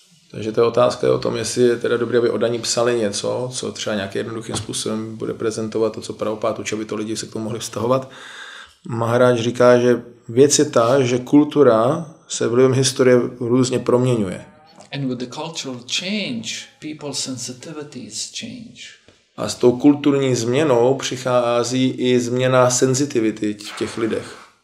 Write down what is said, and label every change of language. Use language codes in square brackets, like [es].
[cs] Takže ta otázka je o tom, jestli je teda dobré, aby oddaní psali něco, co třeba nějakým jednoduchým způsobem bude prezentovat to, co Prabhupada učil, aby to lidi se k tomu mohli vztahovat. Maharaj říká, že věc je ta, že kultura se vlivem historie různě proměňuje. [en] And with the cultural change, people's sensitivities change. [cs] A s tou kulturní změnou přichází i změna senzitivity v těch lidech.